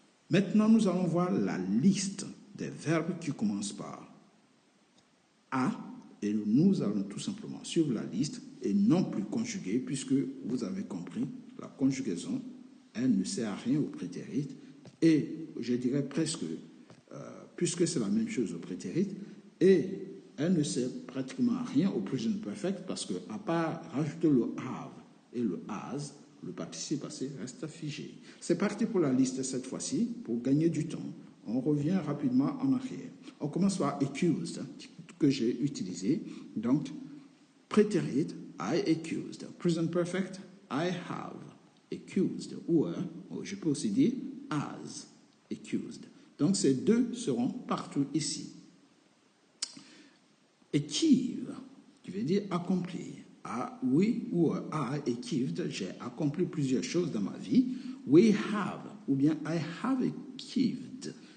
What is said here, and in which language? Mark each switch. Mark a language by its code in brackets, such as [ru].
[fr] Maintenant, nous allons voir la liste des verbes qui commencent par A, et nous allons tout simplement suivre la liste et non plus conjuguer, puisque vous avez compris, la conjugaison, elle ne sert à rien au prétérit, et je dirais presque, puisque c'est la même chose au prétérit, et elle ne sert pratiquement à rien au present perfect parce que, à part rajouter le have et le has, le participe passé reste figé. C'est parti pour la liste cette fois-ci, pour gagner du temps. On revient rapidement en arrière. On commence par accused, que j'ai utilisé. Donc, prétérit, [en] I accused. Present perfect, I have accused. [fr] Ou je peux aussi dire [en] as accused. [fr] Donc, ces deux seront partout ici. Achieve, qui veut dire accomplir. Oui ou [en] I achieved, [fr] j'ai accompli plusieurs choses dans ma vie. [en] We have, [fr] ou bien [en] I have achieved.